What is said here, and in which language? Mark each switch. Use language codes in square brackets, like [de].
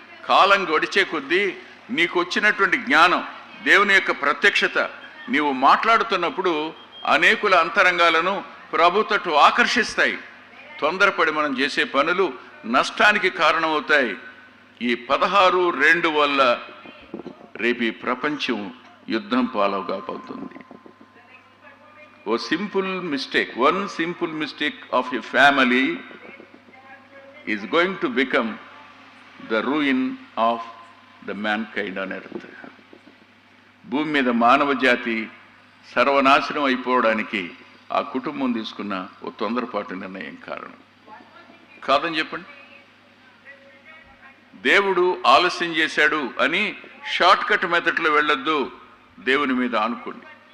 [te] కాలం గడిచే కొద్దీ నీకు వచ్చినటువంటి జ్ఞానం, దేవుని యొక్క ప్రత్యక్షత, నీవు మాట్లాడుతున్నప్పుడు అనేకుల అంతరంగాలను ప్రభు తట్టు ఆకర్షిస్తాయి. తొందరపడి మనం చేసే పనులు నష్టానికి కారణమవుతాయి. ఈ 16:2 వల్ల రేపు ఈ ప్రపంచం యుద్ధం పాలవుగా పోతుంది. [en] one simple mistake of a family is going to become the ruin of the mankind on earth. [te] భూమి మీద మానవ జాతి సర్వనాశనం అయిపోవడానికి ఆ కుటుంబం తీసుకున్న ఓ తొందరపాటు నిర్ణయం కారణం కాదని చెప్పండి. దేవుడు ఆలస్యం చేశాడు అని షార్ట్ కట్ మెథడ్లో వెళ్ళొద్దు. దేవుని మీద ఆనుకోండి.